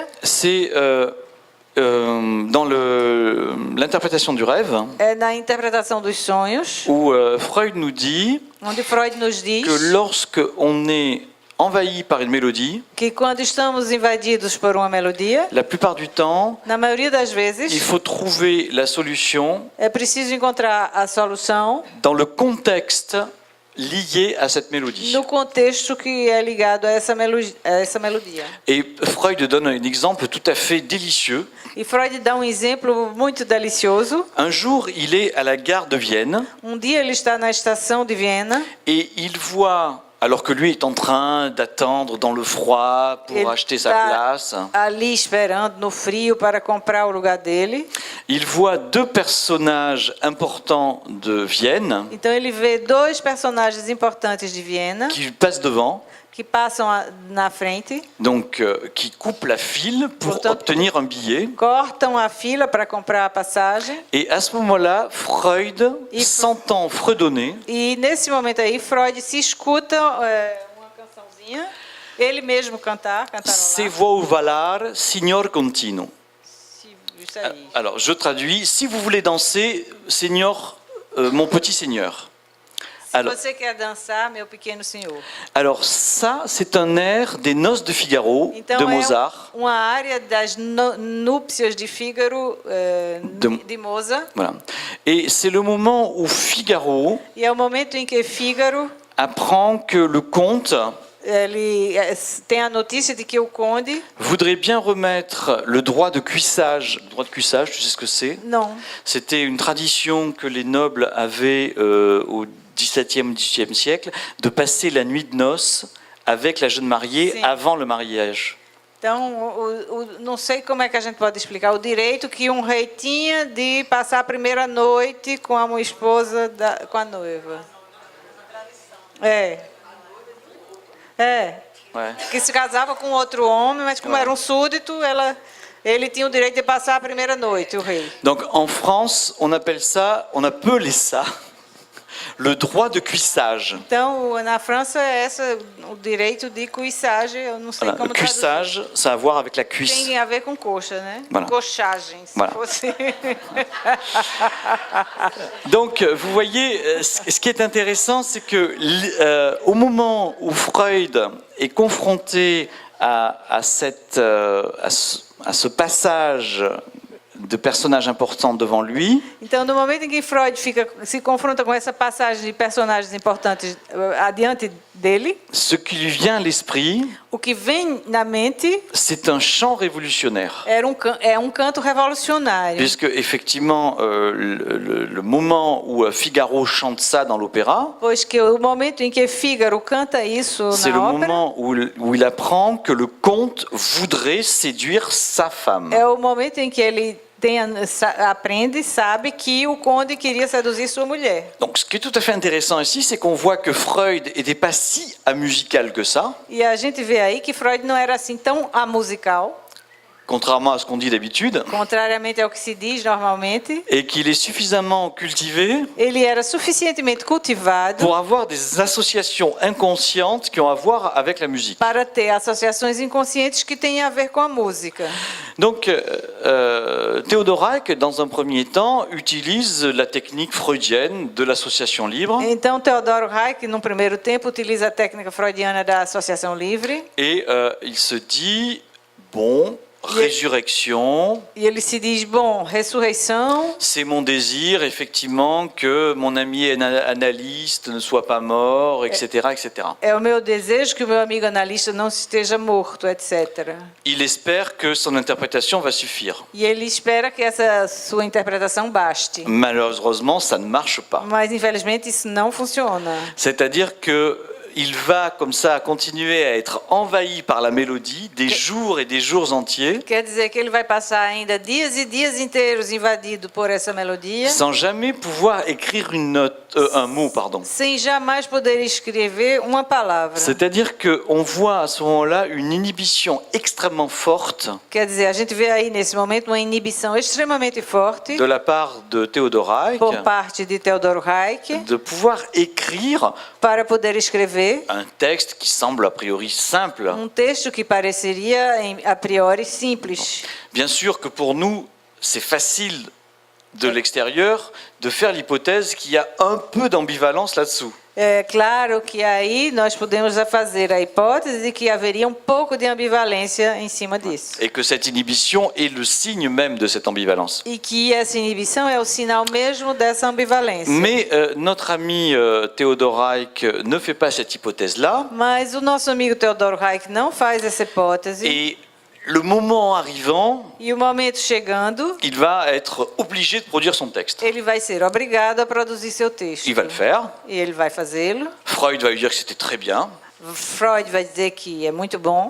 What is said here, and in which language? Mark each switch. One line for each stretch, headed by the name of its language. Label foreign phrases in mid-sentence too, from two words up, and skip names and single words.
French: c'est dans l'interprétation du rêve,
Portuguese: é na interpretação dos sonhos,
French: où Freud nous dit
Portuguese: onde Freud nos diz
French: que lorsque on est envahi par une mélodie,
Portuguese: que quando estamos invadidos por uma melodia,
French: la plupart du temps,
Portuguese: na maioria das
French: il
Portuguese: vezes,
French: faut trouver la solution
Portuguese: é preciso encontrar a solução
French: dans le contexte lié à cette mélodie.
Portuguese: no contexto que é ligado a essa melodia.
French: Et Freud donne un exemple tout à fait délicieux.
Portuguese: E Freud dá exemplo muito delicioso.
French: Un jour, il est à la gare de Vienne
Portuguese: Dia ele está na estação de Viena.
French: et il voit, alors que lui est en train d'attendre dans le froid pour
Portuguese: Ele
French: acheter sa
Portuguese: está
French: place,
Portuguese: ali esperando no frio para comprar o lugar dele.
French: il voit 2 personnages importants de Vienne
Portuguese: Então ele vê 2 personagens importantes de Viena
French: qui passent devant,
Portuguese: que passam na frente,
French: donc qui coupent la file pour Pourtant- obtenir un billet.
Portuguese: cortam a fila para comprar a passagem.
French: Et à ce moment-là, Freud Il- s'entend fredonner
Portuguese: E nesse momento aí Freud se escuta uma cançãozinha, ele mesmo cantarolar.
Italian: Se vuoi valar, signor continuo.
Portuguese: Isso aí.
French: Alors, je traduis. Si vous voulez danser, Seigneur, mon petit Seigneur.
Portuguese: Se
French: Alors,
Portuguese: você quer dançar, meu pequeno senhor.
French: alors ça, c'est un air des Noces de Figaro
Portuguese: Então
French: de
Portuguese: é
French: Mozart.
Portuguese: uma área das núpcias de Fígaro de Mozart.
French: Voilà. Et c'est le moment où Figaro
Portuguese: E é o momento em que Fígaro
French: apprend que le comte
Portuguese: ele tem a notícia de que o conde
French: voudrait bien remettre le droit de cuissage. Le droit de cuissage, tu sais ce que c'est?
Portuguese: não.
French: C'était une tradition que les nobles avaient au XVIIe, XVIIIe siècle, de passer la nuit de noces avec la jeune mariée
Portuguese: Sim.
French: avant le mariage.
Portuguese: Então, não sei como é que a gente pode explicar o direito que um rei tinha de passar a primeira noite com a esposa com a noiva. É.
French: Ouais.
Portuguese: Que se casava com outro homem, mas como era um súdito, ele tinha o direito de passar a primeira noite, o rei.
French: Donc en France, on appelait ça le droit de cuissage.
Portuguese: Então, na França, o direito de cuissagem, eu não sei
French: Voilà. Le
Portuguese: como traduzir.
French: cuissage, ça a à voir avec la cuisse.
Portuguese: Tem a ver com coxa, né?
French: Voilà.
Portuguese: Coxagem, se
French: Voilà.
Portuguese: fosse.
French: Donc, vous voyez, ce qui est intéressant, c'est que au moment où Freud est confronté à ce passage de personnages importants devant lui,
Portuguese: Então, no momento em que Freud se confronta com essa passagem de personagens importantes adiante dele,
French: ce qui lui vient à l'esprit,
Portuguese: o que vem na mente
French: c'est un chant révolutionnaire.
Portuguese: é um canto revolucionário.
French: Puisque, effectivement, le moment où Figaro chante ça dans l'opéra,
Portuguese: Pois que o momento em que Fígaro canta isso
French: c'est le
Portuguese: na ópera
French: moment où il apprend que le comte voudrait séduire sa femme.
Portuguese: é o momento em que ele aprende, sabe que o conde queria seduzir sua mulher.
French: Donc, ce qui est tout à fait intéressant ici, c'est qu'on voit que Freud n'était pas si amusical que ça,
Portuguese: E a gente vê aí que Freud não era assim tão amusical,
French: contrairement à ce qu'on dit d'habitude,
Portuguese: contrariamente ao que se diz normalmente.
French: et qu'il est suffisamment cultivé
Portuguese: Ele era suficientemente cultivado
French: pour avoir des associations inconscientes qui ont à voir avec la musique.
Portuguese: para ter associações inconscientes que têm a ver com a música.
French: Donc, Théodorak, dans un premier temps, utilise la technique freudienne de l'association libre
Portuguese: Então, Theodor Reich, no primeiro tempo, utiliza a técnica freudiana da associação livre
French: et il se dit, bon, résurrection,
Portuguese: e ele se diz, bom, ressurreição,
French: c'est mon désir, effectivement, que mon ami analyste ne soit pas mort, etc., etc.
Portuguese: é o meu desejo que o meu amigo analista não esteja morto, etc.
French: Il espère que son interprétation va suffire.
Portuguese: E ele espera que essa sua interpretação baste.
French: Malheureusement, ça ne marche pas.
Portuguese: Mas, infelizmente, isso não funciona.
French: C'est-à-dire que il va comme ça continuer à être envahi par la mélodie des jours et des jours entiers,
Portuguese: Quer dizer que ele vai passar ainda dias e dias inteiros invadido por essa melodia,
French: sans jamais pouvoir écrire une note, un mot, pardon.
Portuguese: sem jamais poder escrever uma palavra.
French: C'est-à-dire qu'on voit à ce moment-là une inhibition extrêmement forte
Portuguese: Quer dizer, a gente vê aí nesse momento uma inibição extremamente forte
French: de la part de Theodor Reich
Portuguese: por parte de Theodor Reich
French: de pouvoir écrire
Portuguese: para poder escrever
French: un texte qui semble a priori simple.
Portuguese: texto que pareceria a priori simples.
French: Bien sûr que pour nous, c'est facile de l'extérieur de faire l'hypothèse qu'il y a un peu d'ambivalence là-dessous.
Portuguese: É claro que aí nós podemos fazer a hipótese de que haveria pouco de ambivalência em cima disso.
French: Et que cette inhibition est le signe même de cette ambivalence.
Portuguese: E que essa inibição é o sinal mesmo dessa ambivalência.
French: Mais notre ami Theodor Reich ne fait pas cette hypothèse-là.
Portuguese: Mas o nosso amigo Theodor Reich não faz essa hipótese.
French: Et le moment arrivant,
Portuguese: E o momento chegando,
French: il va être obligé de produire son texte.
Portuguese: ele vai ser obrigado a produzir seu texto.
French: Il va le faire.
Portuguese: E ele vai fazê-lo.
French: Freud va lui dire que c'était très bien.
Portuguese: Freud vai dizer que é muito bom.